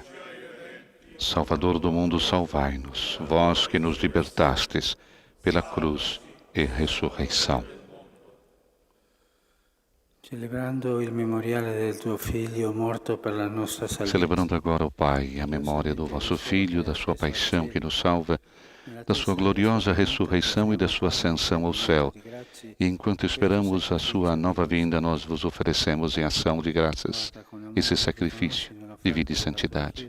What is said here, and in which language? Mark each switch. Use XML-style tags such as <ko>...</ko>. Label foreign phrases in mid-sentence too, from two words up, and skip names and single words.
<pt>Salvador do mundo, salvai-nos, vós que nos libertastes pela cruz e ressurreição.</pt> <it>Celebrando il memoriale del tuo Figlio morto per la nostra salvezza.</it> <pt>Celebrando agora, ó Pai, a memória do vosso Filho, da sua paixão que nos salva, da sua gloriosa ressurreição e da sua ascensão ao céu. E enquanto esperamos a sua nova vinda, nós vos oferecemos em ação de graças esse sacrifício de vida e santidade.</pt>